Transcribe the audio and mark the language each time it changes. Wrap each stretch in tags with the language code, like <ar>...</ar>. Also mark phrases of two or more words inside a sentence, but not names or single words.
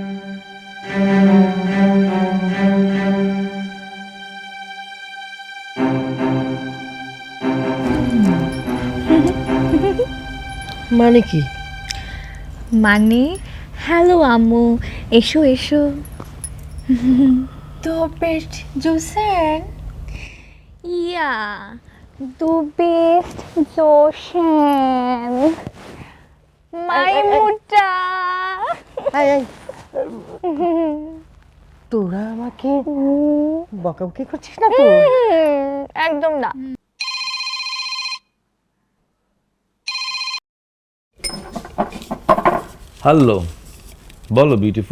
<bn>মানে কি? মানে হ্যালো আম্মু, এসো এসো। তো পেট জুসেন। ইয়া,</bn> <de>du bist so schön. Meine Mutter.</de> <bn>তোরা আমাকে বকাবকি করছিস না তো? একদম না। হ্যালো, বলো বিউটিফুল।</bn>